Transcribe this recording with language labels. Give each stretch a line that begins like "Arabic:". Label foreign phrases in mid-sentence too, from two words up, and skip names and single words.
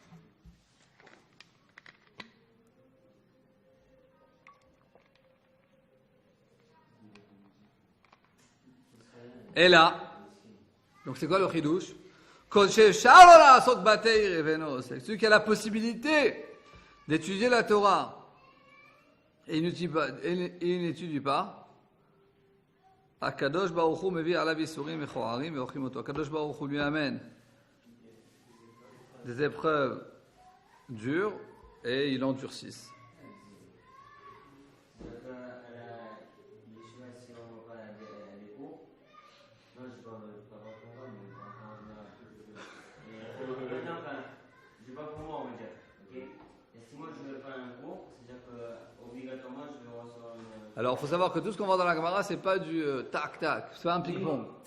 French: Et là, donc c'est quoi le chidouche? C'est celui qui a la possibilité d'étudier la Torah et il n'étudie pas.
Hebrew: הקדוש ברוך הוא מביא עליו ייסורים מכוערים ועוכרים אותו. הקדוש ברוך הוא
French: lui amène des épreuves dures et il endurcisse. Alors, il faut savoir que tout ce qu'on voit dans la Gemara, c'est pas du tac-tac, c'est pas un ping-pong.